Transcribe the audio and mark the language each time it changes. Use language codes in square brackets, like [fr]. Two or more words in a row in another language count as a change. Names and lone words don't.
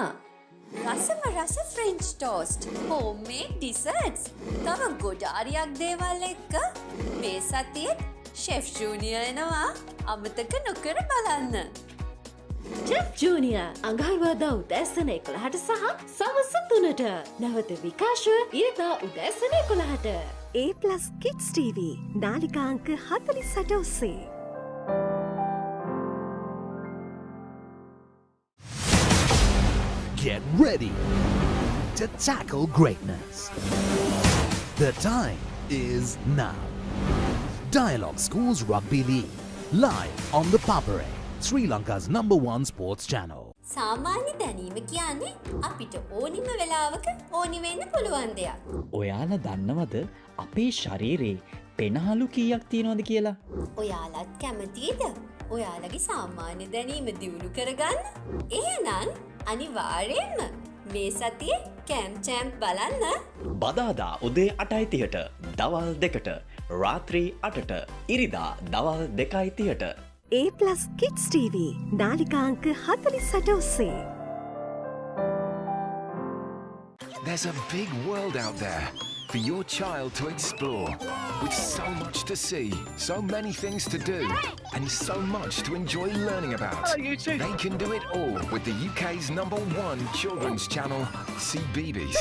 [si] රසම රස [en] French toast, homemade desserts, [si] තව ගොඩාරියක් දේවල් එක්ක මේ සතියේත් ෂෙෆ් ජූනියර් එනවා. අමතක නොකර බලන්න. ෂෙෆ් ජූනියර් අඟහරුවාදා උදෑසන 11ට සහ සවස් 3ට. නැවත විකාශය ඉරිදා උදෑසන 11ට. A+ Kids TV නාලිකාංක 48 ඔස්සේ. [en] Get ready to tackle greatness. The time is now. Dialog Schools Rugby League, live on the Papare, Sri Lanka's #1 sports channel. [si] සාමාන්‍ය දැනීම කියන්නේ අපිට ඕනිම වෙලාවක ඕනි වෙන්න පුළුවන් දෙයක්. ඔයාලා දන්නවද අපේ ශරීරේ පෙනහළු කීයක් තියෙනවද කියලා? ඔයාලත් කැමතිද ඔයාලගේ සාමාන්‍ය දැනීම දියුණු කරගන්න? එහෙනම් අනිවාර්යයෙන්ම මේ සතියේ කැම්ප් චැම්ප් බලන්න. බදාදා උදේ 8:30ට, දවල් 2ට, රාත්‍රී 8ට, ඉරිදා දවල් 2:30ට. A+ Kids TV නාලිකාංක 48 ඔස්සේ. [en] There's a big world out there for your child to explore, with so much to see, so many things to do, and so much to enjoy learning about. Hello, you two. They can do it all with the UK's #1 children's channel, CBeebies.